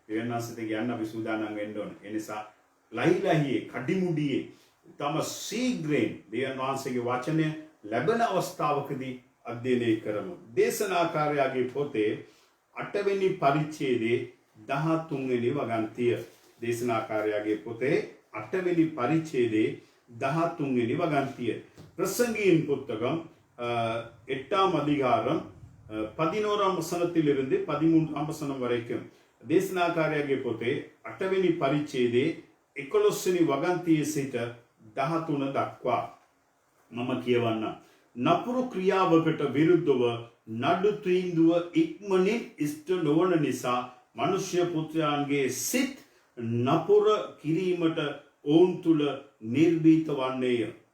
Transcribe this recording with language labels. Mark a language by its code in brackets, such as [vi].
[si] දෙවියන් වහන්සේට කියන්න අපි සූදානම් වෙන්න ඕනේ. ඒ නිසා ලහිලහියේ කඩිමුඩියේ තම සීග්‍රෙන් දෙවියන් වහන්සේගේ වචනය ලැබෙන අවස්ථාවකදී අධ්‍යයනය කරමු. දේශනාකාරයාගේ පොතේ 8 වෙනි පරිච්ඡේදයේ 13 වෙනි වගන්තිය. දේශනාකාරයාගේ පොතේ 8 වෙනි පරිච්ඡේදයේ 13 වෙනි වගන්තිය. [ta] பிரசங்கியின் புத்தகம் 8ஆம் அதிகாரம் 11ஆம் வசனத்திலிருந்து 13ஆம் வசனம் வரைக்கும். [si] දේශනාකාරයාගේ පොතේ 8 වෙනි පරිච්ඡේදයේ 11 වෙනි වගන්තියේ සිට 13 දක්වා මම කියවන්නම්. නපුරු ක්‍රියාවකට විරුද්ධව නඩු තීන්දුව ඉක්මනින් ඉෂ්ට නොවන නිසා මනුෂ්‍ය පුත්‍රයන්ගේ සිත් නපුර කිරීමට ඔවුන් තුල නිර්භීත වන්නේය.